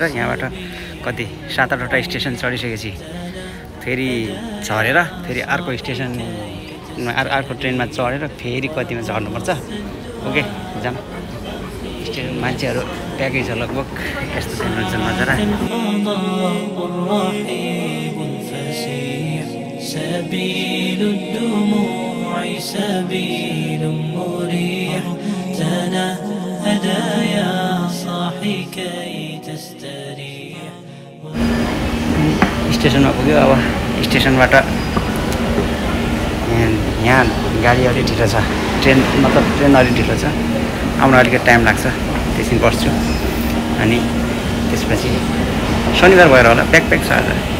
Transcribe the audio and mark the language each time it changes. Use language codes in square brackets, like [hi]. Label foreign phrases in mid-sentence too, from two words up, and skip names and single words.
[ne] यहाँबाट कति 7-8 स्टेसन चढिसकेपछि फेरि झरेर फेरि अर्को स्टेसन अर्को ट्रेनमा चढेर फेरि कतिमा झर्नुपर्छ। ओके जाम स्टेसन मान्छेहरू प्याकै छ लगभग यस्तो छैन नजरा। [ar] سبيل الدموع سبيل مريح تنهدى يا صاحي كي تستريح। [ne] स्टेसनमा पुग्यो। अब स्टेसनबाट यहाँ गाडी अलि ढिलो छ ट्रेन मतलब ट्रेन अलि ढिलो छ आउन अलिकति टाइम लाग्छ त्यसैले बस्छु। अनि त्यसपछि शनिबार भएर होला प्याक छ आज।